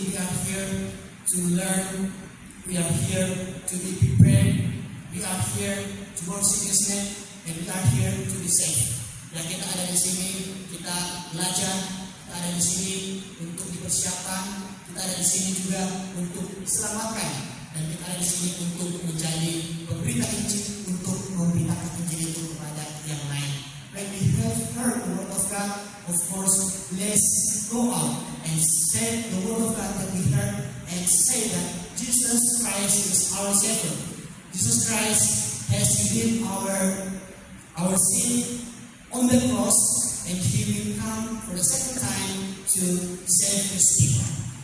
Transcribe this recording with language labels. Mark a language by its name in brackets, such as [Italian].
[English] We are here to learn, we are here to be prepared, we are here to worship His name, and we are here to be saved. [Indonesian] Dan kita ada di sini, kita belajar, kita ada di sini untuk dipersiapkan, kita ada di sini juga untuk diselamatkan, dan kita ada di sini untuk menjadi pemberita Injil, untuk memberitakan Injil itu kepada yang lain. [English] When we have heard the word of God, of course, let's go out and say the word of God that we heard, and say that Jesus Christ is our Savior. Jesus Christ has redeemed our sin on the cross, and He will come for the second time to save His people.